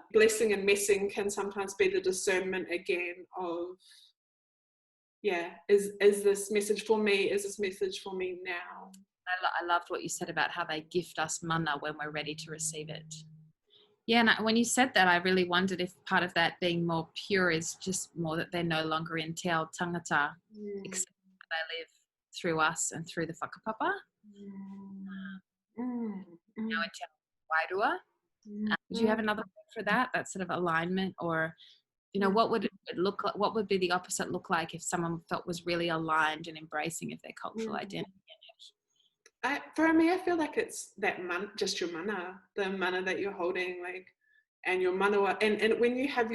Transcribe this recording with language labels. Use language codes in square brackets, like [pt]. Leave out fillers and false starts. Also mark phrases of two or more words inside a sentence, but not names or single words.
[en] Blessing and messing can sometimes be the discernment again of, is this message for me? Is this message for me now? I loved what you said about how they gift us mana when we're ready to receive it. Yeah, and when you said that, I really wondered if part of that being more pure is just more that they're no longer in [mi] te ao tangata, [en] except that they live through us and through the whakapapa. Now in [mi] te ao wairua. [en] Do you have another word for that? That sort of alignment, or, you know, what would it look like? What would be the opposite look like if someone felt was really aligned and embracing of their cultural identity? For me, I feel like it's that just your mana, the mana that you're holding, like, and your manawa, and when you have